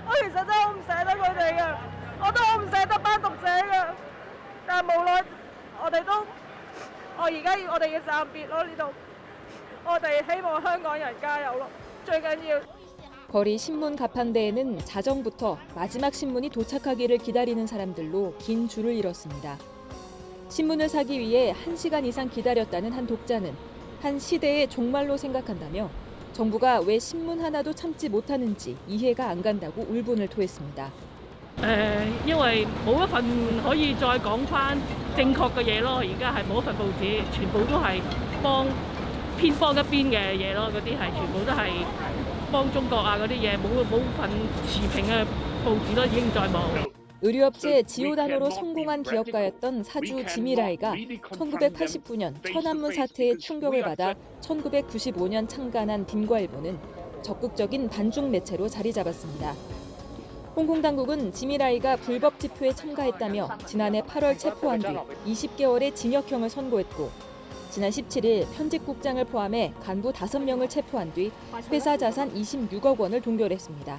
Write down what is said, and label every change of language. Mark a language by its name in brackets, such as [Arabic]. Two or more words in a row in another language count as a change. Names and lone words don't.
[Korean] 거리 신문 가판대에는 자정부터 마지막 신문이 도착하기를 기다리는 사람들로 긴 줄을 이뤘습니다. 신문을 사기 위해 1시간 이상 기다렸다는 한 독자는 한 시대의 종말로 생각한다며 정부가 왜 신문 하나도 참지 못하는지 이해가 안 간다고 울분을 토했습니다. [Cantonese] 因為冇一份可以再講返正確嘅嘢咯，而家係冇一份報紙，全部都係偏幫一邊嘅嘢咯，嗰啲係全部都係幫中國啊嗰啲嘢，冇份持平嘅報紙都已經再冇。 [Korean] 의류업체 지오다노로 성공한 기업가였던 사주 지미라이가 1989년 천안문 사태의 충격을 받아 1995년 창간한 빈과일보는 적극적인 반중 매체로 자리 잡았습니다. 홍콩 당국은 지미라이가 불법 집회에 참가했다며 지난해 8월 체포한 뒤 20개월의 징역형을 선고했고 지난 17일 편집국장을 포함해 간부 5명을 체포한 뒤 회사 자산 26억 원을 동결했습니다.